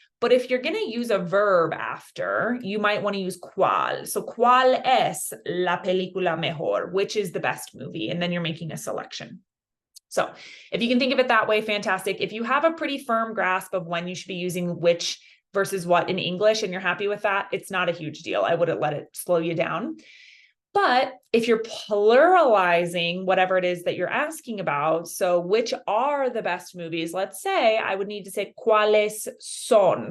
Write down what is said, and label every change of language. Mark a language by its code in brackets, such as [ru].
[en] But if you're going to use a verb after, you might want to use cuál. [es] So ¿cuál es la película mejor? [en] Which is the best movie? And then you're making a selection. So if you can think of it that way, fantastic. If you have a pretty firm grasp of when you should be using which versus what in English and you're happy with that, it's not a huge deal. I wouldn't let it slow you down. But if you're pluralizing whatever it is that you're asking about, so which are the best movies, let's say I would need to say [es] cuáles son.